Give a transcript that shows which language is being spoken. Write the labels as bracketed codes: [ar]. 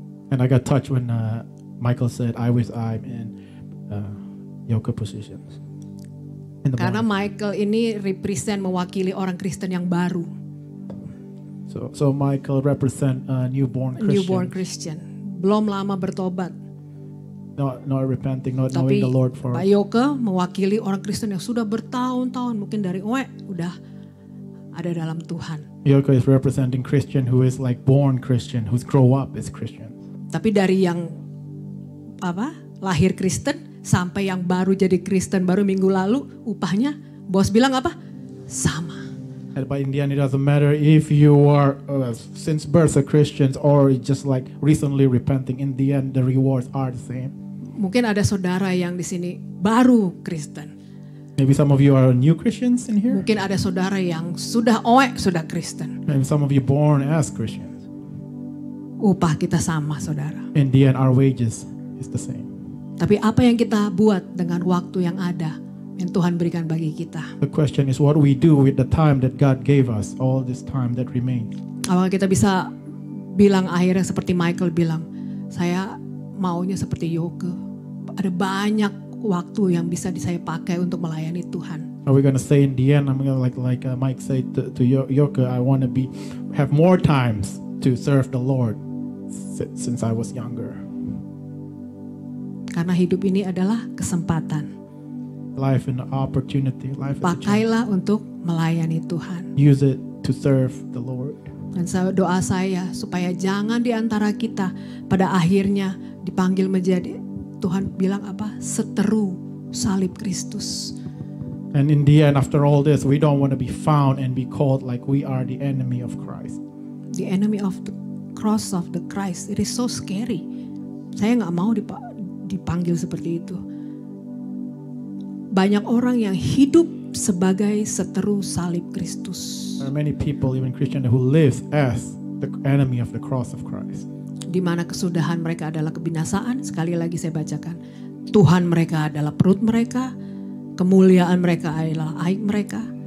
[en] And I got touched when Michael said, I wish I'm in Yoke positions. [id] Karena Michael ini represent mewakili orang Kristen yang baru. [en] So Michael represent a newborn [id] Christian. Belum lama bertobat. [en] Not repenting, not knowing the Lord for. [id] Pak Yoke mewakili orang Kristen yang sudah bertahun-tahun, mungkin dari udah ada dalam Tuhan. [en] Yoke is representing Christian who is like born Christian, who's grow up as Christian. [id] Tapi dari yang lahir Kristen sampai yang baru jadi Kristen baru minggu lalu, upahnya bos bilang apa? Sama. [en] But in the end, it doesn't matter if you are since birth a Christian or just like recently repenting. In the end, the rewards are the same. [id] Mungkin ada saudara yang di sini baru Kristen. [en] Maybe some of you are new Christians in here. [id] Mungkin ada saudara yang sudah Kristen. [en] Maybe some of you born as Christians. [id] Upah kita sama, saudara. [en] In the end, our wages is the same. [id] Tapi apa yang kita buat dengan waktu yang ada yang Tuhan berikan bagi kita? [en] The question is what we do with the time that God gave us, all this time that remains. [id] Apakah kita bisa bilang akhirnya seperti Michael bilang, saya maunya seperti Yoke. Ada banyak waktu yang bisa saya pakai untuk melayani Tuhan. [en] Are we gonna say in the end, I'm gonna like Mike said to Yoke, I want to have more times to serve the Lord since I was younger. [id] Karena hidup ini adalah kesempatan. [en] Life and opportunity. [id] Pakailah untuk melayani Tuhan. [en] Use it to serve the Lord. [id] Dan doa saya supaya jangan di antara kita pada akhirnya dipanggil menjadi, Tuhan bilang apa? Seteru salib Kristus. [en] And in the end, after all this, we don't want to be found and be called like we are the enemy of Christ. The enemy of the cross of the Christ. It is so scary. [id] Saya nggak mau dipanggil seperti itu. Banyak orang yang hidup sebagai seteru salib Kristus. [en] There are many people, even Christians, who live as the enemy of the cross of Christ. [id] Di mana kesudahan mereka adalah kebinasaan. Sekali lagi saya bacakan. Tuhan mereka adalah perut mereka. Kemuliaan mereka adalah aib mereka.